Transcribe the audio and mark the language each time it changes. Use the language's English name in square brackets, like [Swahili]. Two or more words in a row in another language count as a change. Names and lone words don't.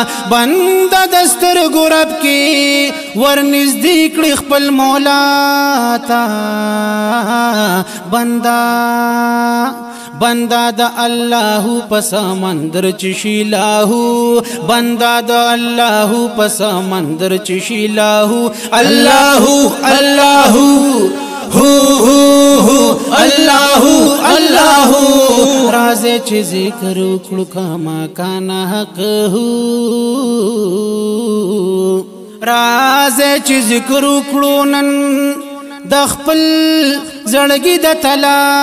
[Pashto] بنده د سترګو رب کې ور نږدې کړي خپل مولا ته. بنده، بنده د الله په سمندر چې شي لاهو. بنده د الله په سمندر چې شي لاهو. [Arabic] الله، الله، هو، هو، هو. الله، الله. [Pashto] راځئ چې ذکر وکړو، [Arabic] کما کان حق هو. [Pashto] راځئ چې ذکر وکړو نن د خپل زړګي د تلا.